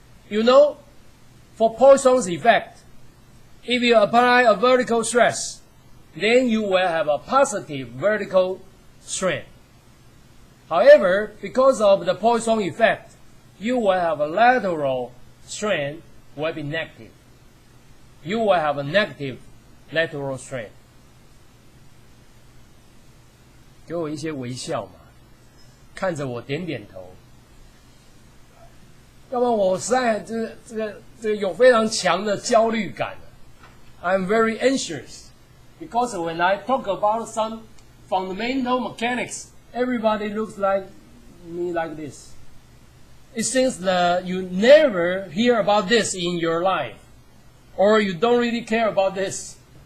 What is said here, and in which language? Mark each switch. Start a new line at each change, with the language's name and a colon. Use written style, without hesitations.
English: You know, for Poisson's effect, if you apply a vertical stress, then you will have a positive vertical strain. However, because of the Poisson effect, you will have a lateral strain will be negative. You will have a negative lateral strain.
Chinese: 给我一些微笑嘛，看着我点点头。要不然我实在这个有非常强的焦虑感。
English: I'm very anxious because when I talk about some fundamental mechanics, everybody looks like me like this. It seems that you never hear about this in your life, or you don't really care about this.